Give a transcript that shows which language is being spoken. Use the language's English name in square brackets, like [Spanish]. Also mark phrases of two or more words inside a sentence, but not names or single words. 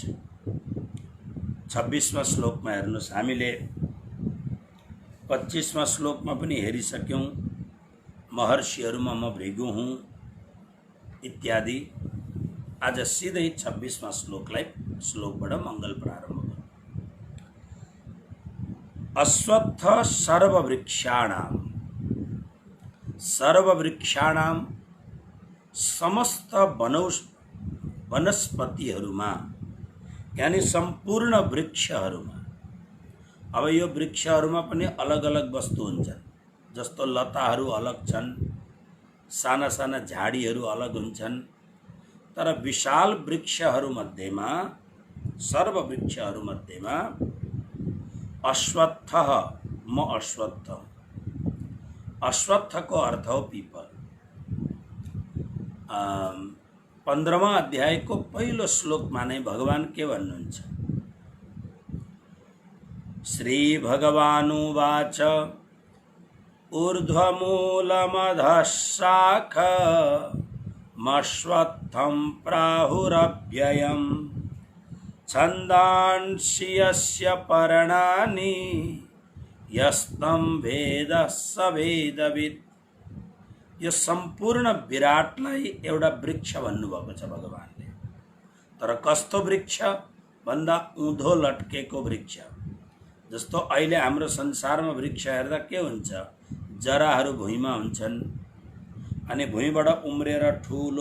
[Nepali] 26वां श्लोकमा हेर्नुस्, हामीले 25वां श्लोकमा पनि हेरिसक्यौं, महर्षिहरूमा म भृगु हुँ इत्यादि। आज सिधै 26वां श्लोकबाट मंगल प्रारम्भ गरौँ। [Sanskrit] अश्वत्थ सर्ववृक्षाणां, सर्ववृक्षाणां [Nepali] समस्त वनस्पतिहरूमा यानी सम्पूर्ण वृक्षहरूमा। अब यो वृक्षहरूमा पनि अलग अलग वस्तु हुन्छन्, जस्तो लताहरू अलग छन्, साना साना झाडीहरू अलग हुन्छन्, तर विशाल वृक्षहरूमध्येमा, सर्ववृक्षहरूमध्येमा अश्वत्थ, म अश्वत्थ। अश्वत्थ को अर्थ हो पीपल। 15वां अध्याय को पहिलो श्लोकमा नै भगवान के भन्नुहुन्छ? [Sanskrit] श्री भगवानुवाच ऊर्ध्वमूलमधः शाखमश्वत्थं प्राहुरव्ययम् छन्दांसि यस्य पर्णानि यस्तं वेद स वेदविद। [Nepali] यो सम्पूर्ण विराटलाई एउटा वृक्ष भन्नुभएको छ भगवानले। तर कस्तो वृक्ष भन्दा उँधो लट्केको वृक्ष। जस्तो अहिले हाम्रो संसारमा वृक्ष हेर्दा के हुन्छ, जराहरू भुइँमा हुन्छन् अनि भुइँबाट उम्रेर ठुलो